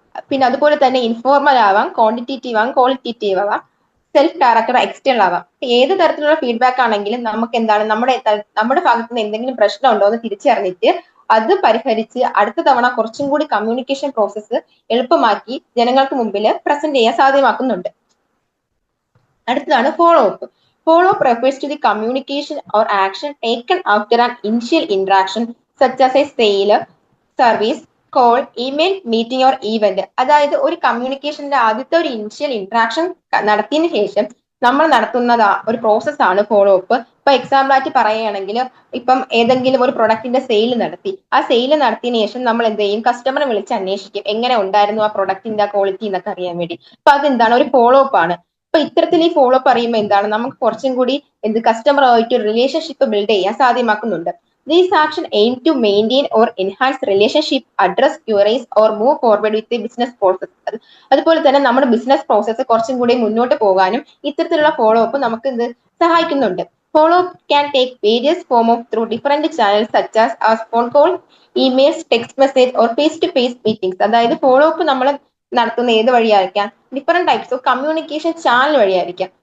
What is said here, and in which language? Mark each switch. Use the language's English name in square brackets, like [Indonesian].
[Malayalam] പിന്നെ അതുപോലെ തന്നെ ഇൻഫോർമൽ ആവാം, ക്വാണ്ടിറ്റേറ്റീവ് ആവാം, ക്വാളിറ്റേറ്റീവ് ആവാം, സെൽഫ് ഡയറക്റ്റഡ്, എക്സ്റ്റേണൽ ആവാം. ഏത് തരത്തിലുള്ള ഫീഡ്ബാക്ക് ആണെങ്കിലും നമുക്ക് നമ്മുടെ ഭാഗത്ത് നിന്ന് എന്തെങ്കിലും പ്രശ്നം ഉണ്ടോ എന്ന് തിരിച്ചറിഞ്ഞിട്ട് അത് പരിഹരിച്ച് അടുത്ത തവണ കുറച്ചും കൂടി കമ്മ്യൂണിക്കേഷൻ പ്രോസസ്സ് എളുപ്പമാക്കി ജനങ്ങൾക്ക് മുമ്പിൽ പ്രസന്റ് ചെയ്യാൻ സാധ്യമാക്കുന്നുണ്ട്. അടുത്തതാണ് follow up. [English] Follow up refers to the communication or action taken after an initial interaction such as a sale, service, call, email, meeting or event. [Malayalam] അതായത് ഒരു കമ്മ്യൂണിക്കേഷന്റെ ആദ്യത്തെ ഒരു ഇനിഷ്യൽ ഇന്ററാക്ഷൻ നടത്തിയതിനു ശേഷം നമ്മൾ നടത്തുന്നത് ഒരു പ്രോസസ്സാണ് ഫോളോ അപ്പ്. ഇപ്പൊ എക്സാമ്പിൾ ആയിട്ട് പറയുകയാണെങ്കിൽ ഇപ്പം ഏതെങ്കിലും ഒരു പ്രൊഡക്റ്റിന്റെ സെയിൽ നടത്തി, ആ സെയിൽ നടത്തിയതിനു ശേഷം നമ്മൾ എന്ത് ചെയ്യും? കസ്റ്റമറെ വിളിച്ച് അന്വേഷിക്കും എങ്ങനെ ഉണ്ടായിരുന്നു ആ പ്രൊഡക്റ്റിന്റെ ക്വാളിറ്റി എന്നൊക്കെ അറിയാൻ വേണ്ടി. അപ്പൊ അതെന്താണ്? ഒരു ഫോളോ അപ്പ് ആണ്. അപ്പൊ ഇത്തരത്തിൽ ഈ ഫോളോ അപ്പ് അറിയുമ്പോൾ നമുക്ക് കുറച്ചും കൂടി കസ്റ്റമറുമായിട്ട് ഒരു റിലേഷൻഷിപ്പ് ബിൽഡ് ചെയ്യാൻ സാധ്യമാക്കുന്നുണ്ട്. [English] These actions aim to maintain or enhance relationship, address queries or move forward with the business process. [Malayalam] അതുപോലെ തന്നെ നമ്മുടെ ബിസിനസ് പ്രോസസ്സ് കുറച്ചും കൂടി മുന്നോട്ട് പോകാനും ഇത്തരത്തിലുള്ള ഫോളോ അപ്പ് നമുക്ക് സഹായിക്കുന്നുണ്ട്. [English] Follow up can take various form of through different channels such as phone call, emails, text message or face to face meetings. [Malayalam] അതായത് ഫോളോ അപ്പ് നമ്മൾ നടത്തുന്ന ഏത് വഴിയായിരിക്കാം? Different types of communication channel വഴിയായിരിക്കാം.